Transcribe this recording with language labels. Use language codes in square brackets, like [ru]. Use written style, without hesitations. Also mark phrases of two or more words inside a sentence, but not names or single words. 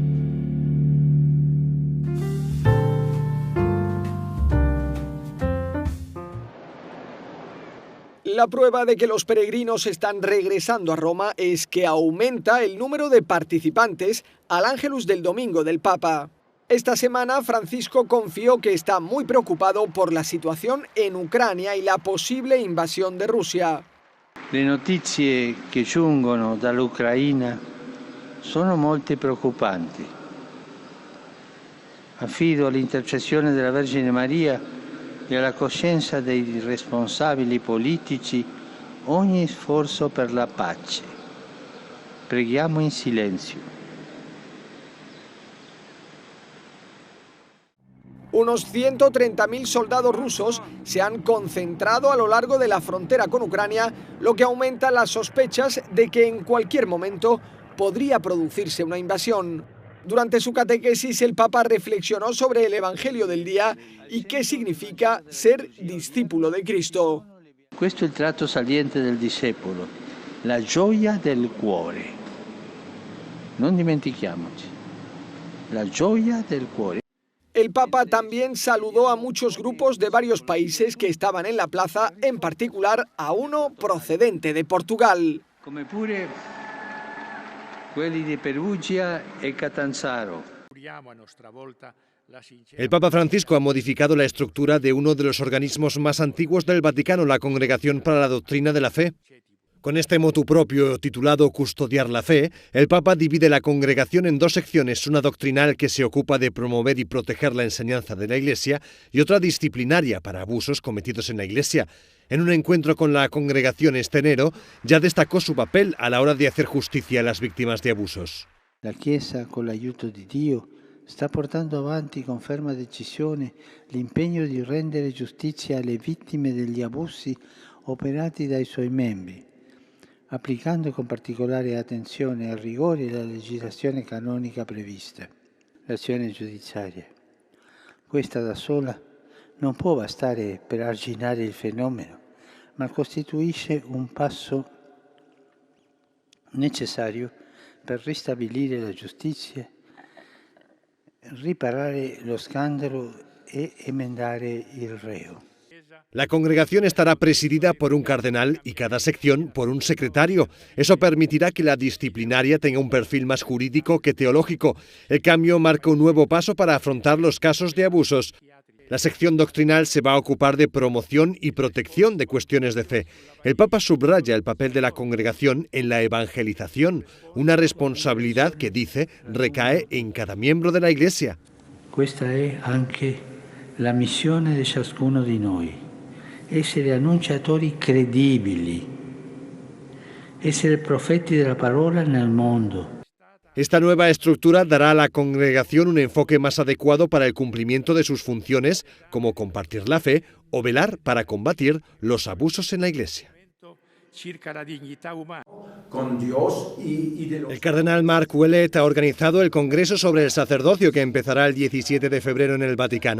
[es] La prueba de que los peregrinos están regresando a Roma es que aumenta el número de participantes al Ángelus del Domingo del Papa. Esta semana Francisco confió que está muy preocupado por la situación en Ucrania y la posible invasión de Rusia. [it] Le notizie che giungono dall'Ucraina sono molto preoccupanti. Affido all'intercessione della Vergine Maria e alla coscienza dei responsabili politici ogni sforzo per la pace. Preghiamo in silenzio. [es] Unos 130.000 soldados rusos se han concentrado a lo largo de la frontera con Ucrania, lo que aumenta las sospechas de que en cualquier momento podría producirse una invasión. Durante su catequesis, el Papa reflexionó sobre el Evangelio del día y qué significa ser discípulo de Cristo. [it] Questo è il tratto saliente del discepolo, la gioia del cuore. Non dimentichiamoci, la gioia del cuore. [es] El Papa también saludó a muchos grupos de varios países que estaban en la plaza, en particular a uno procedente de Portugal. [it] Come pure quelli di Perugia e Catanzaro. [es] El Papa Francisco ha modificado la estructura de uno de los organismos más antiguos del Vaticano, la Congregación para la Doctrina de la Fe. Con este [la] motu propio [es] titulado Custodiar la Fe, el Papa divide la congregación en dos secciones, una doctrinal que se ocupa de promover y proteger la enseñanza de la Iglesia y otra disciplinaria para abusos cometidos en la Iglesia. En un encuentro con la congregación este enero, ya destacó su papel a la hora de hacer justicia a las víctimas de abusos. [it] La Chiesa, con l'aiuto di Dio, sta portando avanti con ferma decisione l'impegno di rendere giustizia alle vittime degli abusi operati dai suoi membri, applicando con particolare attenzione al rigore la legislazione canonica prevista. L'azione giudiziaria, questa da sola, non può bastare per arginare il fenomeno, ma costituisce un passo necessario per ristabilire la giustizia, riparare lo scandalo e emendare il reo. [es] La congregación estará presidida por un cardenal y cada sección por un secretario. Eso permitirá que la disciplinaria tenga un perfil más jurídico que teológico. El cambio marca un nuevo paso para afrontar los casos de abusos. La sección doctrinal se va a ocupar de promoción y protección de cuestiones de fe. El Papa subraya el papel de la congregación en la evangelización, una responsabilidad que, dice, recae en cada miembro de la Iglesia. [it] Questa è anche la missione di ciascuno di noi, essere annunciatori credibili, essere profeti della parola nel mondo. [es] Esta nueva estructura dará a la congregación un enfoque más adecuado para el cumplimiento de sus funciones, como compartir la fe o velar para combatir los abusos en la Iglesia. El cardenal Mark Ouellet ha organizado el Congreso sobre el Sacerdocio que empezará el 17 de febrero en el Vaticano.